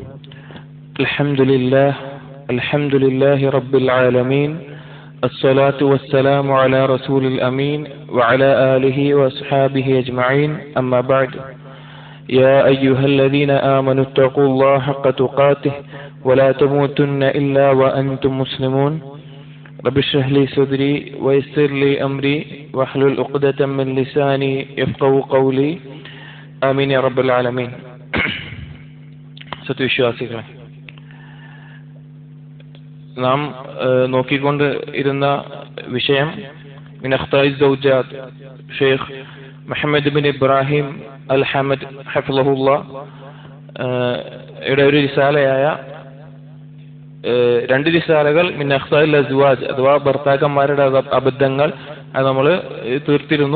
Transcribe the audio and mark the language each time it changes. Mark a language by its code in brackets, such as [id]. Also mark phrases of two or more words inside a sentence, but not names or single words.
[ar] الحمد لله رب العالمين، الصلاة والسلام على رسول الأمين وعلى آله وأصحابه أجمعين، أما بعد. يا أيها الذين آمنوا اتقوا الله حق تقاته ولا تموتن إلا وأنتم مسلمون. رب اشرح لي صدري ويسر لي أمري واحلل عقدة من لساني يفقهوا قولي. آمين يا رب العالمين. [ml] സത്യവിശ്വാസികളെ, നാം നോക്കിക്കൊണ്ട് ഇരുന്ന വിഷയം [ar] من أخطاء الزوجات [ml] ഷെയ്ഖ് മുഹമ്മദ് ബിൻ ഇബ്രാഹിം അൽ ഹമദ് ഹഫിളഹുല്ലാഹ് യുടെ ഒരു റിസാലയായ രണ്ട് റിസാലകൾ [ar] من أخطاء الأزواج [ml] അഥവാ ഭർത്താക്കന്മാരുടെ അബദ്ധങ്ങൾ അത് നമ്മൾ തീർത്തിരുന്നു.